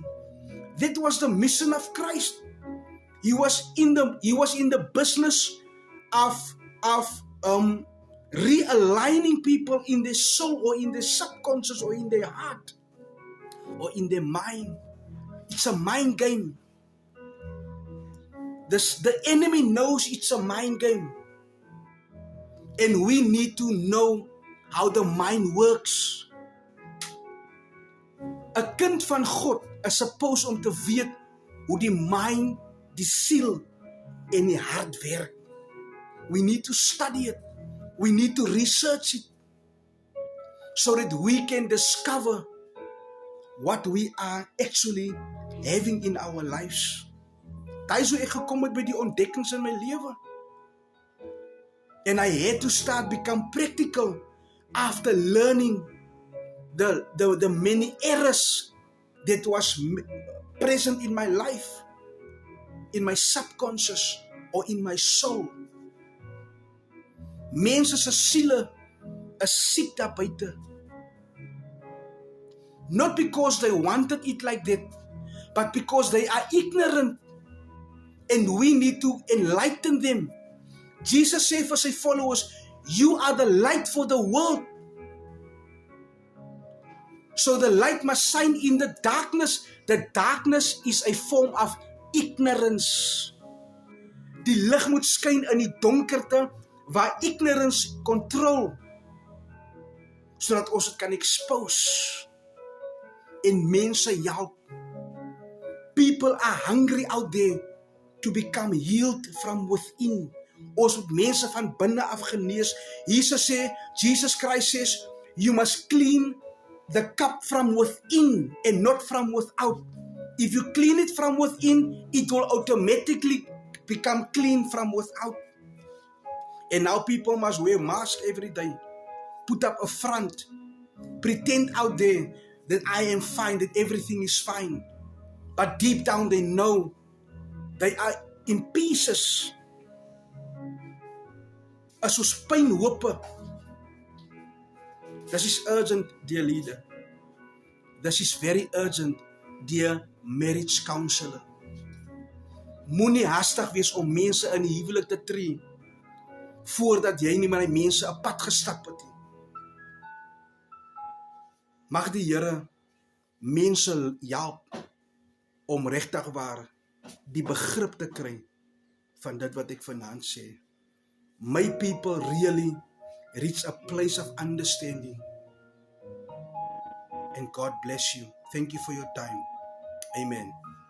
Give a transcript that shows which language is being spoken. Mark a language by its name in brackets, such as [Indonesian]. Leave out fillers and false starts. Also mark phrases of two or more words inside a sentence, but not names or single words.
[English] That was the mission of Christ. He was in the business of realigning people in their soul or in their subconscious or in their heart or in their mind. It's a mind game. The enemy knows it's a mind game. And we need to know how the mind works. [Afrikaans] 'n kind van God is supposed om te weet hoe die mind, die siel en die hart werk. [English] We need to study it. We need to research it so that we can discover what we are actually having in our lives. [Afrikaans] Daai is hoe ek gekom het by die ontdekkings in my lewe. [English] And I had to start become practical after learning the many errors that was present in my life, in my subconscious or in my soul. [Afrikaans] Mense se siele is siek daar buite. [English] Not because they wanted it like that, but because they are ignorant. And we need to enlighten them Jesus [Afrikaans] sê vir sy [English] followers, you are the light for the world. So the light must shine in the darkness. The darkness is a form of ignorance. [Afrikaans] Die lig moet skyn in die donkerte waar [English] ignorance control, [Afrikaans] sodat ons dit kan expose en mense help. [English] People are hungry out there to become healed from within. [Afrikaans] Ons moet mense van binne af genees. [English] Jesus Christ says, you must clean the cup from within and not from without. If you clean it from within, it will automatically become clean from without. And now people must wear masks every day, put up a front, pretend out there that I am fine, that everything is fine. But deep down they know they are in pieces. [Afrikaans] As ons pynhope. [English] This is urgent, dear leader. This is very urgent, dear marriage counselor. [Afrikaans] Moenie hastig wees om mense in die huwelik te tree voordat jy nie met die mense 'n pad gestap het nie. Mag die Here mense help om regtig waar die begrip te kry van dit wat ek vanaand sê. [English] May people really reach a place of understanding. And God bless you. Thank you for your time. Amen.